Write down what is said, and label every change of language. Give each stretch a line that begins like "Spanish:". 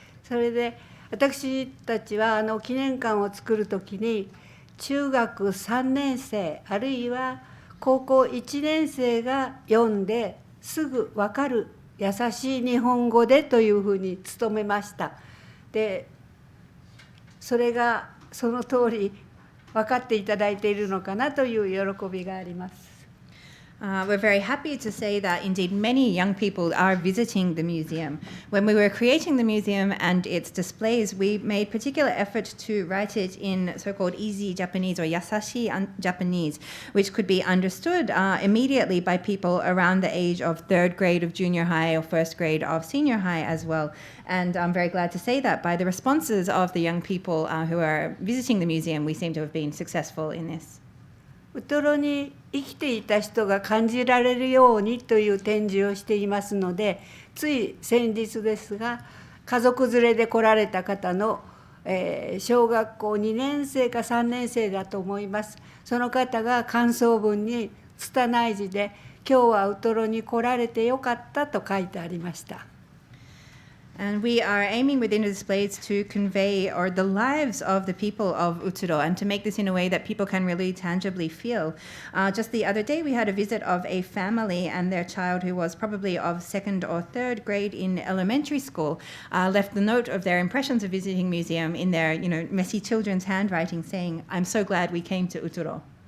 Japanese: それで私たちは記念館を作るときに中学3年生あるいは高校1年生が読んですぐ分かる優しい日本語でというふうに努めました。で、それがその通り分かっていただいているのかなという喜びがあります。
English: We're very happy to say that indeed many young people are visiting the museum. When we were creating the museum and its displays, we made particular effort to write it in so-called easy Japanese or yasashi Japanese, which could be understood immediately by people around the age of third grade of junior high or first grade of senior high as well. And I'm very glad to say that by the responses of the young people who are visiting the museum, we seem to have been successful in this.
Japanese: ウトロに生きていた人が感じられるようにという展示をしていますので、つい先日ですが家族連れで来られた方の、小学校2年生か3年生だと思います。その方が感想文に拙い字で「今日はウトロに来られてよかった」と書いてありました。
English: And we are aiming within the displays to convey the lives of the people of Utoro and to make this in a way that people can really tangibly feel. Just the other day, we had a visit of a family and their child who was probably of second or third grade in elementary school left the note of their impressions of visiting museum in their messy children's handwriting saying, "I'm so glad we came to Utoro."